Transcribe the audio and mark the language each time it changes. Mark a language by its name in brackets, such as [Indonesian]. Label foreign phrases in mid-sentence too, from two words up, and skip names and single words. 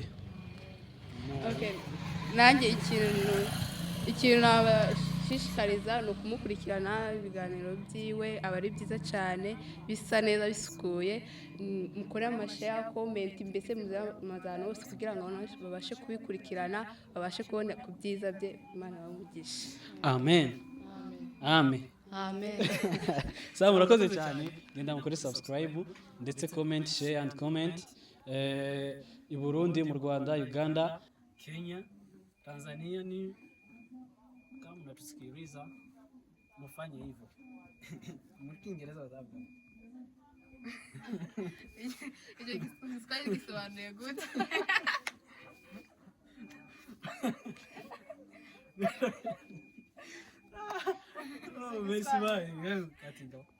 [Kinyarwanda] Okay, nanjye ikintu nabashishikariza ni ukumukurikirana ibiganiro byiwe aba ari byiza cyane bisa neza bisukuye mukore amashare comment mbese muzana hose kugira ngo abantu babashe kubikurikirana babashe kubona ku byiza bye Imana bamugishe. Amen. Amen. Amen. Sawa murakoze cyane genda mukore subscribe ndetse comment [English] share and comment [Kinyarwanda] i Burundi mu Rwanda Uganda Kenya Tanzania [Swahili] ni kama mnatusikiliza mfanye hivyo mu Kiingereza [Kinyarwanda] wazabwa [Swahili] Ile Kiswahili [Kinyarwanda] kisobanuye gute [French] Oh, merci bye. [Kinyarwanda] Katinda.